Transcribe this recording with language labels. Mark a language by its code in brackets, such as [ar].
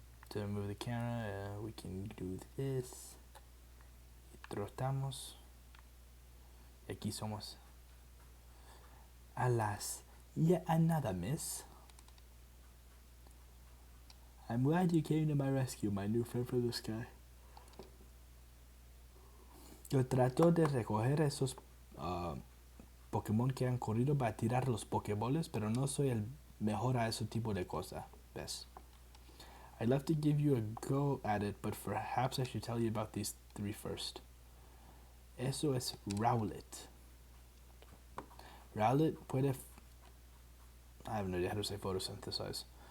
[en] To move the camera, we can do this. [es] Trotamos. Y aquí somos. [en] Alas, yet another miss. I'm glad you came to my rescue, my new friend from the sky. [es] Yo trato de recoger esos Pokémon que han corrido para tirar los Pokéballs, pero no soy el mejor a ese tipo de cosa. ¿Ves? [en] I'd love to give you a go at it, but perhaps I should tell you about these 3 first. [es] Eso es Rowlet. Rowlet puede... [en] I have no idea how to say photosynthesize.